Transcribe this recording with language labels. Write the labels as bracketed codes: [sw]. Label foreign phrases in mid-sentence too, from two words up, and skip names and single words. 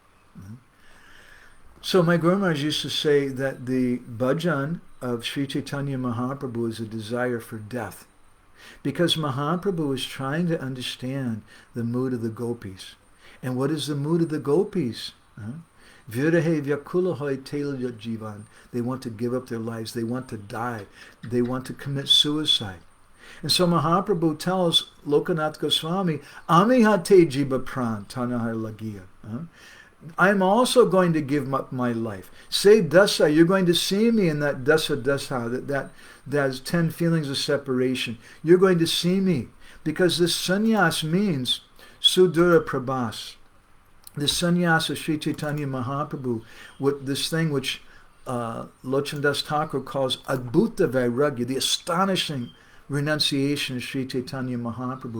[en] So my Guru Maharaj used to say that the bhajan of Sri Chaitanya Mahaprabhu is a desire for death, because Mahaprabhu is trying to understand the mood of the gopis. And what is the mood of the gopis? [bn] বিরহে ব্যাকুল হয় ত্যজ্য জীবন. [en] They want to give up their lives. They want to die. They want to commit suicide. And so Mahaprabhu tells Lokanath Goswami, [bn] আমি হতে জীব প্রাণ তানাহার লাগিয়া. [en] I'm also going to give up my life. Say dasa, you're going to see me in that dasa, that's 10 feelings of separation. You're going to see me, because this sannyas means [bn] সুদূর প্রবাস. [en] The sannyasa of Sri Chaitanya Mahaprabhu, with this thing which Lochandas Thakur calls [bn] অদ্ভুত বৈরাগ্য, [en] the astonishing renunciation of Sri Chaitanya Mahaprabhu.